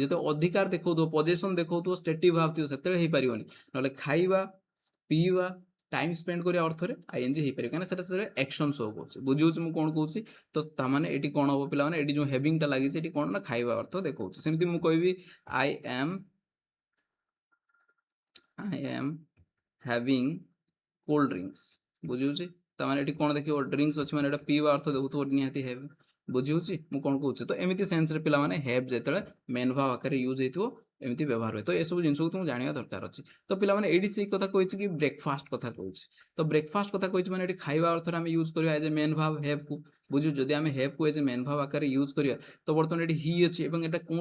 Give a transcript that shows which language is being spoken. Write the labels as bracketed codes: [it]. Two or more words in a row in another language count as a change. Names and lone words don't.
[or] ଯେତେବେଳେ ଅଧିକାର ଦେଖାଉଥିବ, ପଜେସନ୍ ଦେଖାଉଥିବ, [en] stative verb [or] ଥିବ, ସେତେବେଳେ ହେଇପାରିବନି। ନହେଲେ ଖାଇବା, ପିଇବା, [en] time spend [or] କରିବା ଅର୍ଥରେ ING ହେଇପାରିବ, କାହିଁକିନା ସେଟା ସେତେବେଳେ [en] action show [or] କରୁଛି। ବୁଝିହେଉଛି ମୁଁ କ'ଣ କହୁଛି? ତ ତାମାନେ ଏଠି କ'ଣ ହେବ ପିଲାମାନେ, ଏଠି ଯେଉଁ ହ୍ୟାଭିଂଟା ଲାଗିଛି, ଏଠି କ'ଣ ନା ଖାଇବା ଅର୍ଥ ଦେଖାଉଛି। ସେମିତି ମୁଁ କହିବି [en] I am I am having cold drinks [or] ବୁଝିହେଉଛି ତାମାନେ ଏଠି କ'ଣ ଦେଖିବ ଡ୍ରିଙ୍କ୍ସ ଅଛି ମାନେ ଏଟା ପିଇବା ଅର୍ଥ ଦେଉଥିବ ନିହାତି ହେଭ୍ ବୁଝିହେଉଛି ମୁଁ କ'ଣ କହୁଛି ତ ଏମିତି ସେନ୍ସରେ ପିଲାମାନେ ହେଭ୍ ଯେତେବେଳେ [en] main verb [or] ଆକାରରେ ୟୁଜ୍ ହେଇଥିବ ଏମିତି ବ୍ୟବହାର ହୁଏ ତ ଏସବୁ ଜିନିଷକୁ ତୁମକୁ ଜାଣିବା ଦରକାର ଅଛି ତ ପିଲାମାନେ ଏଇଠି ସେଇ କଥା କହିଛି କି ବ୍ରେକଫାଷ୍ଟ କଥା କହୁଛି ତ ବ୍ରେକଫାଷ୍ଟ କଥା କହିଛି ମାନେ ଏଠି ଖାଇବା ଅର୍ଥରେ ଆମେ ୟୁଜ୍ କରିବା [en] as a main verb [or] ହେଭ୍କୁ ବୁଝୁ ଯଦି ଆମେ ହେଭ୍କୁ [en] as a main verb [or] ଆକାରରେ ୟୁଜ୍ କରିବା ତ ବର୍ତ୍ତମାନ ଏଠି ହି ଅଛି ଏବଂ ଏଟା କେଉଁ